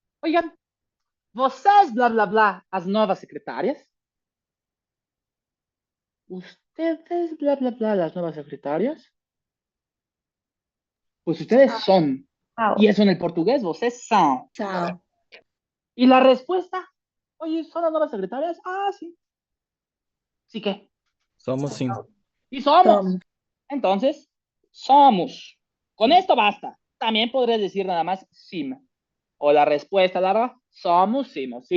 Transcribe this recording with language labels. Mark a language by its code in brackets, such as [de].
[es] Oigan, [pt] vocês, bla, bla, bla, as novas secretarias. [es] Ustedes, bla, bla, bla, las nuevas secretarias. Pues ustedes son. Y eso en el portugués, [pt] vocês são. [es] Y la respuesta, oye, ¿son las nuevas secretarias? Ah, sí. ¿Sí qué? [pt] Somos sim. [es] Y somos. Entonces, somos. Con esto basta. También podrías decir nada más sim. O la respuesta larga, [pt] somos sim.